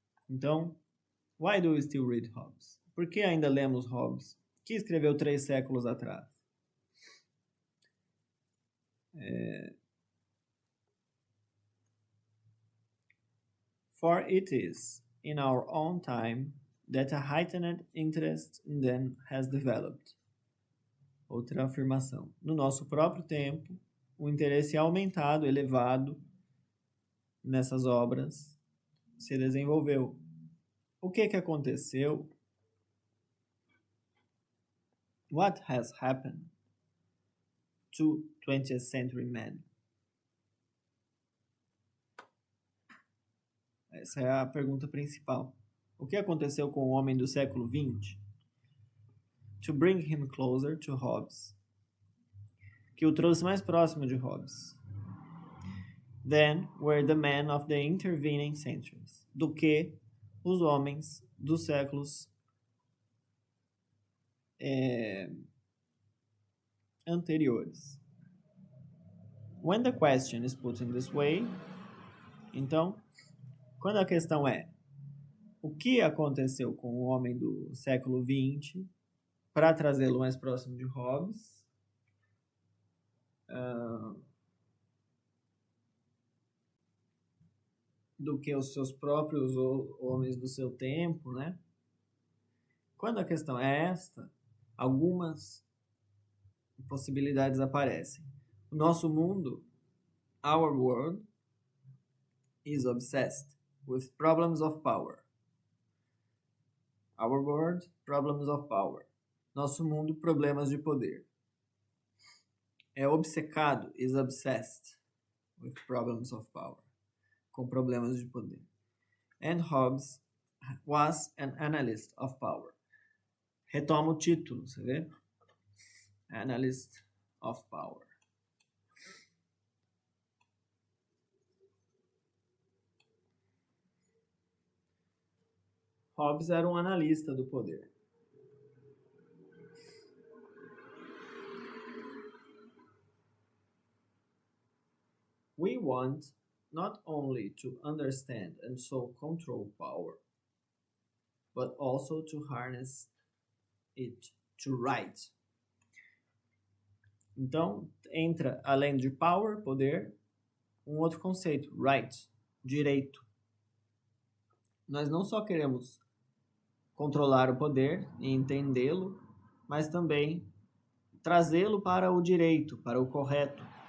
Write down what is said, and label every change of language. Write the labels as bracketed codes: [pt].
[pt] Então, [en] why do we still read Hobbes? [pt] Por que ainda lemos Hobbes, que escreveu 3 séculos atrás? [en] For it is, in our own time, that a heightened interest in them has developed. [pt] Outra afirmação. No nosso próprio tempo, o interesse aumentado, elevado nessas obras se desenvolveu. O que aconteceu? [en] What has happened to 20th century men? [pt] Essa é a pergunta principal. O que aconteceu com o homem do século XX? [en] To bring him closer to Hobbes. [pt] Que o trouxe mais próximo de Hobbes. [en] Then were the men of the intervening centuries. [pt] Do que os homens dos séculos anteriores. [en] When the question is put in this way, [pt] então, quando a questão é o que aconteceu com o homem do século XX para trazê-lo mais próximo de Hobbes, do que os seus próprios homens do seu tempo, né? Quando a questão é esta, algumas possibilidades aparecem. O nosso mundo, [en] our world, is obsessed with problems of power. Our world, problems of power. [pt] Nosso mundo, problemas de poder. É obcecado, [en] is obsessed with problems of power. [pt] Com problemas de poder. [en] And Hobbes was an analyst of power. [pt] Retoma o título, você vê? [en] Analyst of power. [pt] Hobbes era um analista do poder. [en] We want not only to understand and so control power, but also to harness it to right. [pt] Então, entra, além de power, poder, um outro conceito, right, direito. Nós não só queremos controlar o poder e entendê-lo, mas também trazê-lo para o direito, para o correto.